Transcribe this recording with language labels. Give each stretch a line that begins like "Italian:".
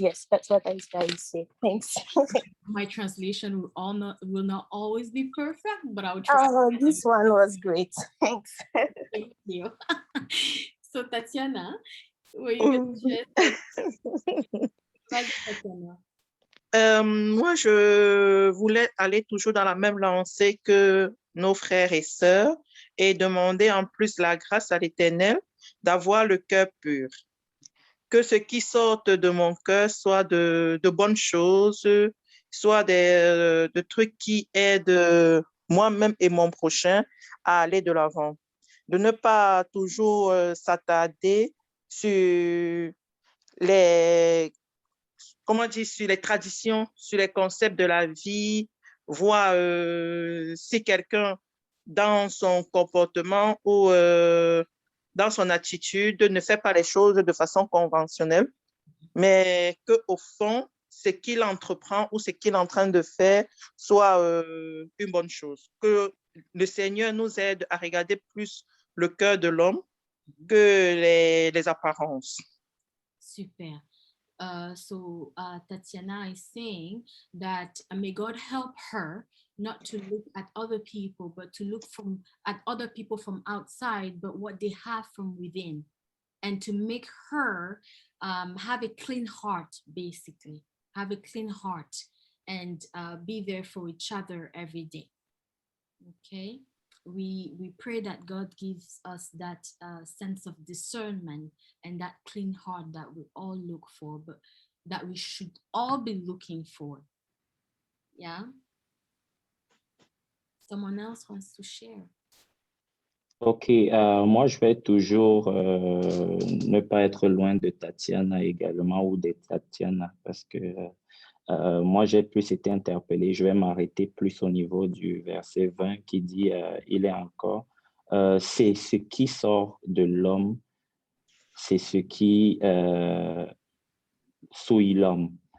English: Yes, that's what I was trying to say. Thanks. My translation will not always be perfect, but I will try. Oh, this one was great. Thanks. Thank you. So, Tatiana, were you going to share something?
French: Vas-y, Tatiana. Moi, je voulais aller toujours dans la même lancée que nos frères et sœurs et demander en plus la grâce à l'Éternel d'avoir le cœur pur. Que ce qui sorte de mon cœur soit de bonnes choses, soit de trucs qui aident moi-même et mon prochain à aller de l'avant. De ne pas toujours s'attarder sur les, comment dire, sur les traditions, sur les concepts de la vie, voir si quelqu'un dans son comportement ou dans son attitude ne fait pas les choses de façon conventionnelle, mais qu'au fond, ce qu'il entreprend ou ce qu'il est en train de faire soit une bonne chose. Que le Seigneur nous aide à regarder plus le cœur de l'homme que les apparences. Super.
English: So Tatiana is saying that may God help her not to look at other people, but to look at other people from outside, but what they have from within, and to make her have a clean heart, basically, have a clean heart, and be there for each other every day. Okay. We pray that God gives us that sense of discernment and that clean heart that we all look for, but that we should all be looking for. Yeah. Someone else wants to share.
French: Ok, moi je vais toujours ne pas être loin de Tatiana également ou de Tatiana parce que moi j'ai plus été interpellé. Je vais m'arrêter plus au niveau du verset 20 qui dit il est encore, c'est ce qui sort de l'homme, c'est ce qui souille l'homme.